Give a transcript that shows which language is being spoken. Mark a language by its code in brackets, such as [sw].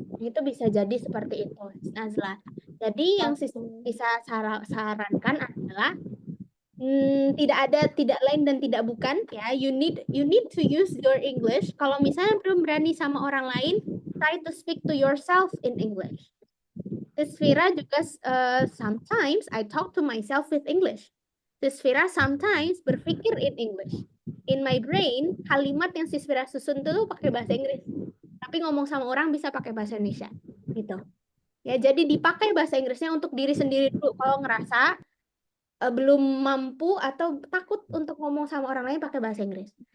[id] Itu bisa jadi seperti itu, Nazla. Jadi yang bisa sarankan adalah tidak lain dan tidak bukan ya. [en] You need to use your English. [id] Kalau misalnya belum berani sama orang lain, [en] try to speak to yourself in English. Sisvira juga sometimes I talk to myself with English. Sisvira sometimes [id] berpikir [en] in English. In my brain, [id] kalimat yang Sisvira susun itu pakai bahasa Inggris. Tapi ngomong sama orang bisa pakai bahasa Indonesia. Gitu. Ya, jadi dipakai bahasa Inggrisnya untuk diri sendiri dulu. Kalau ngerasa belum mampu atau takut untuk ngomong sama orang lain pakai bahasa Inggris.